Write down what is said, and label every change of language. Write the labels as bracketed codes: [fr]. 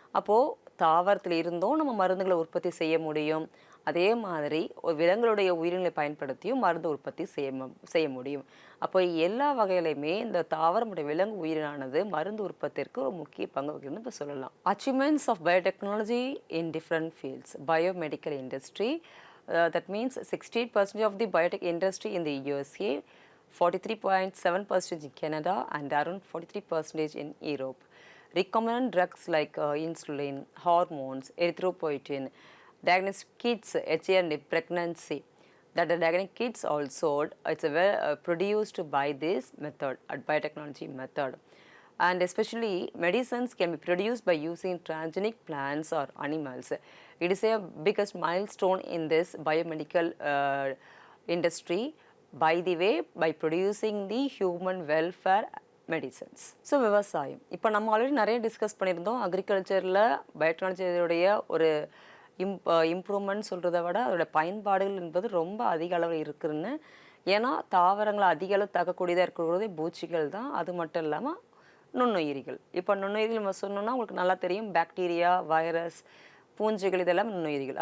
[ta] அப்போது தாவரத்தில் இருந்தும் நம்ம மருந்துகளை உற்பத்தி செய்ய முடியும். அதே மாதிரி ஒரு விலங்குகளுடைய உயிரினங்களை பயன்படுத்தியும் மருந்து உற்பத்தி செய்ய முடியும். அப்போ எல்லா வகையிலையுமே இந்த தாவரமுடைய விலங்கு உயிரினானது மருந்து உற்பத்திற்கு ஒரு முக்கிய பங்கு வகிக்குதுன்னு இப்போ சொல்லலாம். [en] Achievements of biotechnology in different fields. Biomedical industry, that means 68% of the biotech industry in the USA, 43.7% in Canada, and around 43% in Europe. Recombinant drugs like insulin, hormones, erythropoietin, diagnostic kits, and pregnancy. That the diagnostic kits also, it's produced by this method, biotechnology method. And especially medicines can be produced by using transgenic plants or animals. It is a biggest milestone in this biomedical industry, by the way, by producing the human welfare medicines. [ta] So விவசாயம், இப்போ நம்ம already நிறைய discuss பண்ணியிருந்தோம். அக்ரிகல்ச்சரில் பயோடெக்னாலஜியோடைய ஒரு improvement சொல்கிறத விட அதோடய பயன்பாடுகள் என்பது ரொம்ப அதிக அளவில் இருக்குதுன்னு. ஏன்னா தாவரங்களை அதிக அளவு தாக்கக்கூடியதாக இருக்கிறதே பூச்சிகள் தான். அது மட்டும் இல்லாமல் நுண்ணுயிரிகள். இப்போ நுண்ணுயிரிகள் நம்ம சொன்னோம்னா உங்களுக்கு நல்லா தெரியும், பாக்டீரியா, வைரஸ், பூஞ்சைகள், இதெல்லாம் நுண்ணுயிரிகள்.